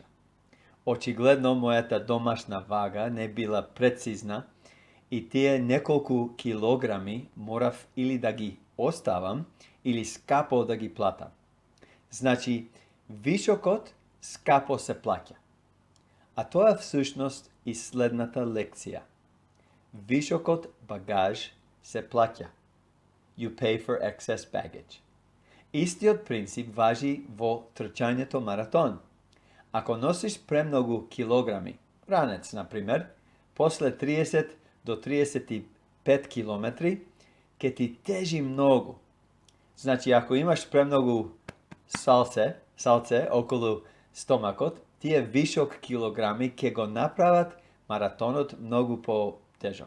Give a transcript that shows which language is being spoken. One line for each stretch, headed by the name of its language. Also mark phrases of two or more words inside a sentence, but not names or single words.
Macedonian: Очигледно мојата домашна вага не била прецизна и тие неколку килограми морав или да ги оставам, или скапо да ги платам. Значи, вишокот скапо се плаќа. А тоа всушност и следната лекција. Вишокот багаж се плаќа.
English: You pay for excess baggage.
Macedonian: Истиот принцип важи во трчањето маратон. Ако носиш премногу килограми, ранец, например, после 30 до 35 километри, ќе ти тежи многу. Значи, ако имаш премногу салце околу стомакот, тие вишок килограми ќе го направат маратонот многу по-тежок.